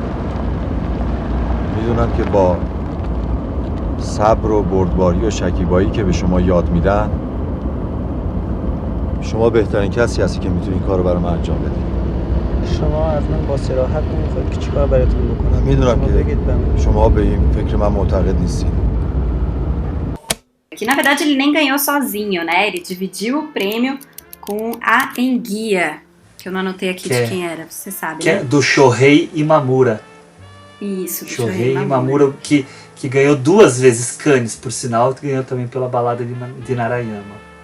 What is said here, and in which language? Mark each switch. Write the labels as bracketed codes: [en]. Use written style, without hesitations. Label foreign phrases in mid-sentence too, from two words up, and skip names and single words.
[fa] میدونم که با صبر و بردباری و شکیبایی که به شما یاد میدن شما بهترین کسی هستی که میتونی این کار رو برای من انجام بدی شما از من با صراحت نمیخواید که چیکار براتون بکنم میدونم که شما به این فکر من معتقد نیستید [pt] Que na verdade ele nem ganhou sozinho, né? Ele dividiu o prêmio com a Enguia, que eu não anotei aqui de quem era, você sabe, que né? é do Shohei Imamura. Isso, do Shohei Imamura, que ganhou 2 vezes Cannes, por sinal, que ganhou também pela Balada de Narayama.